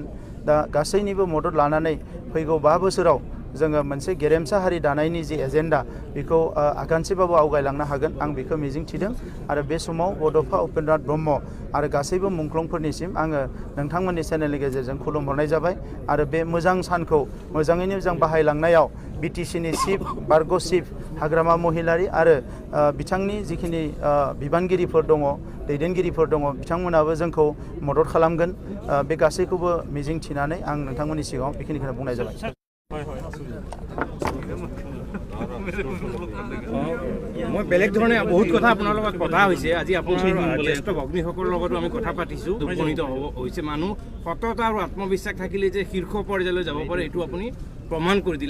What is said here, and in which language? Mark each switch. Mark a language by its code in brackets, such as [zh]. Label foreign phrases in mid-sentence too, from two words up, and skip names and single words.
[brx] दा गासैनिबो मदद लानानै फैगौ 5 बोसोराव जोङो मोनसे गेरेमसा हारि दानायनि जि एजेन्डा बेखौ आगानसेबाबो आवगायलांनो हागोन आं बेखौ मिजिं थिदों आरो बे समाव बड'फा उपेन्द्रनाथ ब्रह्म आरो गासैबो मुंख्लंफोरनिसिम आङो नोंथांमोननि चेनेलनि गेजेरजों खुलुमहरनाय जाबाय आरो बे मोजां सानखौ मोजाङैनो मोजां बाहायलांनायाव बिटिसिनि चिफ, बारग' चिफ हाग्रामा महिलारि आरो बिथांनि जिखिनि बिबानगिरिफोर दङ, दैदेनगिरिफोर दङ बिथांमोनाबो जोंखौ मदद खालामगोन। बे गासैखौबो मिजिं थिनानै आं नोंथांमोननि सिगाङाव बेखिनिखौनो बुंनाय जाबाय। [as] মই বেলেগ ধৰণে বহুত কথা আপোনাৰ লগত কথা হৈছে। আজি আপোনাৰ জ্যেষ্ঠ ভগ্নীসকলৰ লগতো আমি কথা পাতিছোঁ। উপনীত হৈছে মানুহ সততা আৰু আত্মবিশ্বাস থাকিলে যে শীৰ্ষ পৰ্যায়লৈ যাব পাৰে এইটো আপুনি প্ৰমাণ কৰি দিলে।